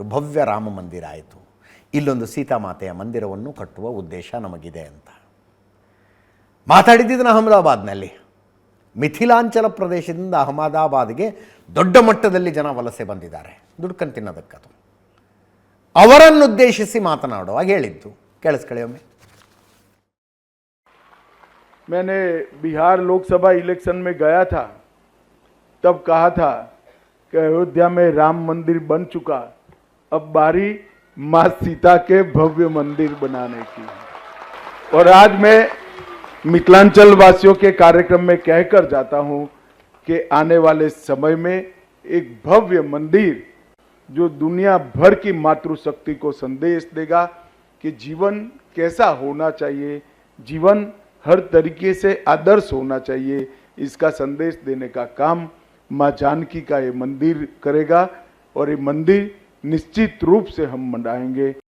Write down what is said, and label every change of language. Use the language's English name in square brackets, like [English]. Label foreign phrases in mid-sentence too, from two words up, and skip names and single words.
[Kannada] ಭವ್ಯ ರಾಮ ಮಂದಿರ ಆಯಿತು, ಇಲ್ಲೊಂದು ಸೀತಾಮಾತೆಯ ಮಂದಿರವನ್ನು ಕಟ್ಟುವ ಉದ್ದೇಶ ನಮಗಿದೆ ಅಂತ ಮಾತಾಡಿದ್ದನ್ನು ಅಹಮದಾಬಾದ್ನಲ್ಲಿ. ಮಿಥಿಲಾಂಚಲ ಪ್ರದೇಶದಿಂದ ಅಹಮದಾಬಾದ್ಗೆ ದೊಡ್ಡ ಮಟ್ಟದಲ್ಲಿ ಜನ ವಲಸೆ ಬಂದಿದ್ದಾರೆ ದುಡ್ಕಂಡು ತಿನ್ನೋದಕ್ಕದು. ಅವರನ್ನುದ್ದೇಶಿಸಿ ಮಾತನಾಡುವಾಗ ಹೇಳಿದ್ದು ಕೇಳಿಸ್ಕೊಳ್ಳಿ ಒಮ್ಮೆ. [Hindi] मैंने बिहार लोकसभा इलेक्शन में गया था, तब कहा था कि अयोध्या में राम मंदिर बन चुका, अब बारी मां सीता के भव्य मंदिर बनाने की। और आज मैं मिथिलांचल वासियों के कार्यक्रम में कहकर जाता हूं कि आने वाले समय में एक भव्य मंदिर जो दुनिया भर की मातृशक्ति को संदेश देगा कि जीवन कैसा होना चाहिए, जीवन हर तरीके से आदर्श होना चाहिए, इसका संदेश देने का काम माँ जानकी का ये मंदिर करेगा और ये मंदिर निश्चित रूप से हम मनाएंगे।